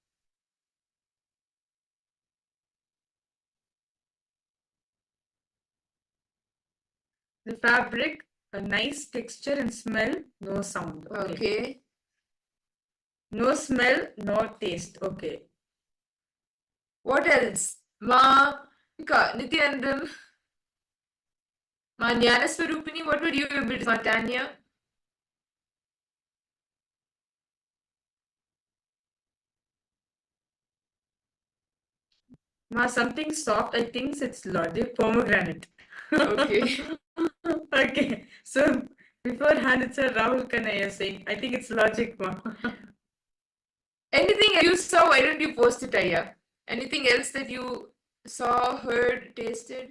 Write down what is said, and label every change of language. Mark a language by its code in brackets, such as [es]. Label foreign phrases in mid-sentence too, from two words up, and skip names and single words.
[en] The fabric, a nice texture and smell, no sound. Okay. No smell, no taste. Okay. What else? Ma Nithyanandam. Ma Jnanaswarupini. What would you be able to? Ma Tanya? Ma, something soft, I think it's logic, pomegranate. Okay. Okay. So beforehand, it's a Rahul Kanaya saying, I think it's logic, ma. Anything you saw, why don't you post it, Aya? Anything else that you saw, heard, tasted?